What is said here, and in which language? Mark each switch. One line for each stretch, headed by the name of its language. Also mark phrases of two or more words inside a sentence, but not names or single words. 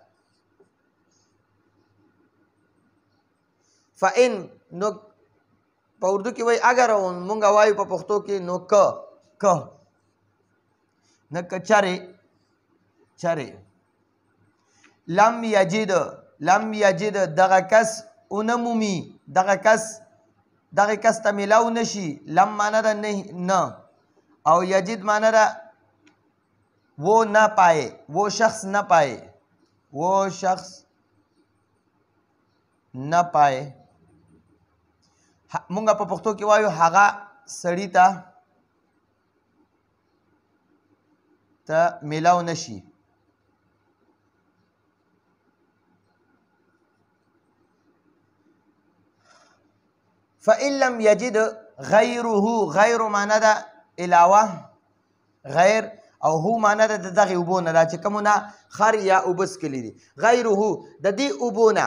Pashto: فإن نو په اردو کې وایي اگر، او مونږ وایو په پښتو کې نو که نه که چرې
Arabic: لم یجد
Pashto: دغه کس ونه مومي، دغه کس ته میلاو نشي.
Urdu: لم
Pashto: معنا ده نه او یجد معنا ده
Urdu: وہ نہ پائے، وہ شخص نہ پائے، وہ شخص نہ پائے.
Pashto: مونږ په پښتو کې وایو هغه سړي ته میلاو نشي.
Arabic: فإن لم يجد
Pashto: غیره، غیر معنا ده علاوه، غیر او هو معنا ده د دغې اوبو نه، دا چې کومو نه خر یا اوبه څکلي دي، غیره د دې اوبو نه.